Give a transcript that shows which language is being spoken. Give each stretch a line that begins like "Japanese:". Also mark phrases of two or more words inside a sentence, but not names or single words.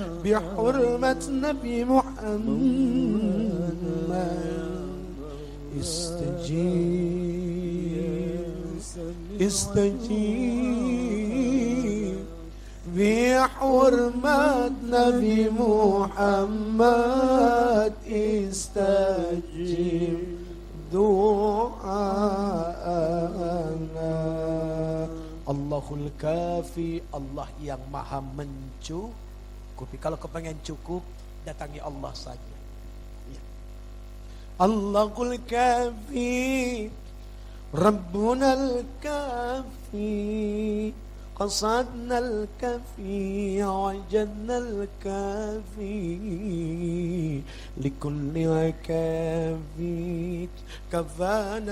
Arabic: بحرمة نبي محمد، استجب، استجب. بحرمة نبي محمد، استجب دعاءنا. الله الكافي,
Indonesian: Allah yang maha mencukupi. Kalau kepengen cukup, datangi Allah saja. Ya.
Arabic: الله الكافي، ربنا الكافي, قصدنا الكافي وجدنا الكافي لكل كافي كفانا